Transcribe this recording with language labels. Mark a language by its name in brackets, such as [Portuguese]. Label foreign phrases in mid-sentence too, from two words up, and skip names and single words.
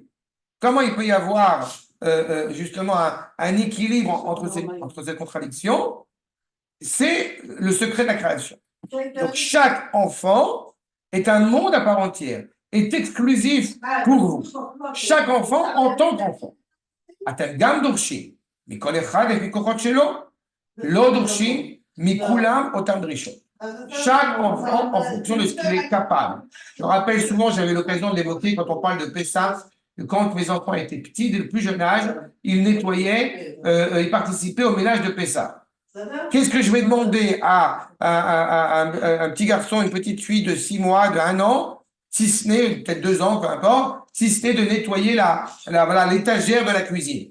[French] Comment il peut y avoir justement un équilibre entre ces contradictions? C'est le secret de la création. Donc chaque enfant est un monde à part entière, est exclusif pour vous. Chaque enfant en tant qu'enfant. [Hebrew] אתם גם דורשים מכל אחד לפי כוחות שלו, לא דורשים מכולם אותם דרישות. [French] Chaque enfant en fonction de ce qu'il est capable. Je me rappelle souvent, j'avais l'occasion de l'évoquer quand on parle de Pessah, que quand mes enfants étaient petits, dès le plus jeune âge, ils nettoyaient, ils participaient au ménage de Pessah. Qu'est-ce que je vais demander à un petit garçon, une petite fille de 6 mois, de 1 an, si ce n'est, peut-être 2 ans, peu importe, si ce n'est de nettoyer l'étagère de la cuisine.